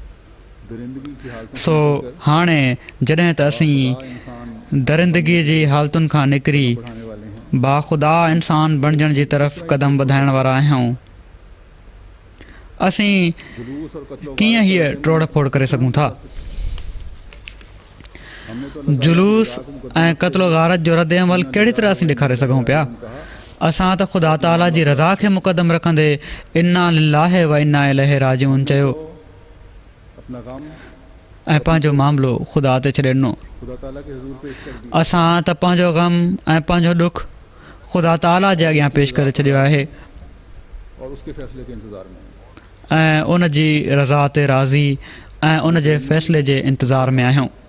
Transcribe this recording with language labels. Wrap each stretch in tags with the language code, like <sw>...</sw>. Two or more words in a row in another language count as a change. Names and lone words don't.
<sd>सो हाणे जॾहिं त असीं दरिंदगीअ जी हालतुनि खां निकिरी बाख़ुदा इंसान बणजण जी तरफ़ क़दम वधाइण वारा आहियूं, असीं कीअं हीअ टोड़ फोड़ करे सघूं था। जुलूस ऐं क़त्लो गारत जो रद अमल कहिड़ी तरह असीं ॾेखारे सघूं पिया। असां त ख़ुदा ताला जी रज़ा खे मुक़दम रखंदे</sd> <ar>إنا لله و إنا إليه راجعون</ar> <sd>चयो ऐं पंहिंजो मामिलो ख़ुदा ते छॾे ॾिनो। असां त पंहिंजो ग़म ऐं पंहिंजो ॾुख ख़ुदा ताला जे अॻियां पेश करे छॾियो आहे ऐं उन जी रज़ा ते राज़ी ऐं उन जे फ़ैसिले जे इंतज़ार में आहियूं।</sd>